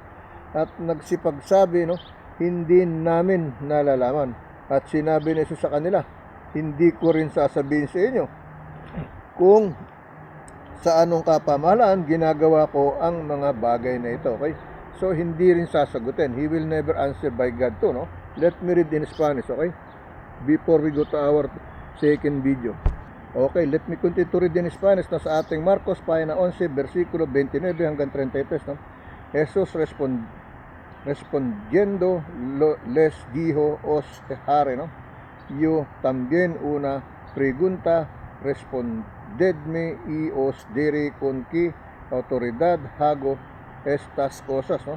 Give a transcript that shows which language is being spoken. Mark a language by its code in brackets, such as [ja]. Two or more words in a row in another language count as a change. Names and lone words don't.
[tl] At nagsipagsabi, no, hindi namin nalalaman. At sinabi ni Jesus sa kanila, hindi ko rin sasabihin sa inyo kung sa anong kapamahalaan ginagawa ko ang mga bagay na ito. Okay? So hindi rin sasagutin. [en] He will never answer by God too, no? Let me read in Spanish, okay? Before we go to our second video. Okay, let me continue to read in Spanish, no? [tl] Sa ating Marcos 5 na 11, versikulo 29 hanggang 33, no? [es] Jesus respondiendo les dijo, os dejaré, no? Yo también una pregunta, respondedme y os diré con qué autoridad hago estas cosas, no?